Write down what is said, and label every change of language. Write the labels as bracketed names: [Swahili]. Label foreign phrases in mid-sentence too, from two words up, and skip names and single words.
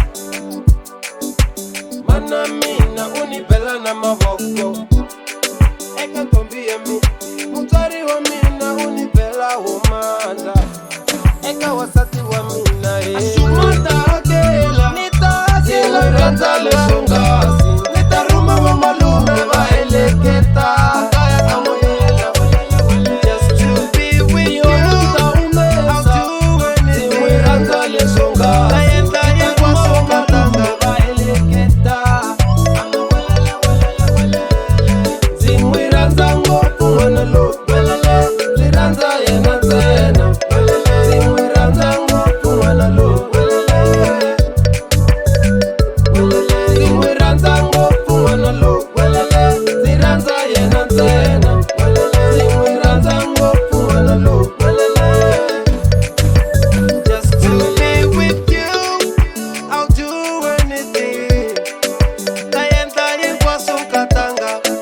[Tsonga] Mana mina u ni bela na mavoko eka ntombi ya mina, mutswari wa mina u ni bela wo mandla eka wasati wa mina. Asumata hakela ni ta hakela rhandza leswo ngasi, ni ta rhuma va malume va heleketa kaya ka moyela. [English] Just to be with you, I'll do anything. [Tsonga] Ni rhandza leswo ngasi, hinkwaswo ka tanga va heleketa. Ndzi n'wi rhandza ngopfu n'wana loyi, ndzi rhandza yena ntsena. Ndzi n'wi rhandza ngopfu n'wana loyi, ndzi n'wi rhandza ngopfu n'wana loyi, ndzi rhandza yena ntsena. Ndzi n'wi rhandza ngopfu n'wana loyi. [English] Just to be with you, I'll do anything. [Tsonga] Ta endla hinkwaswo ka tanga.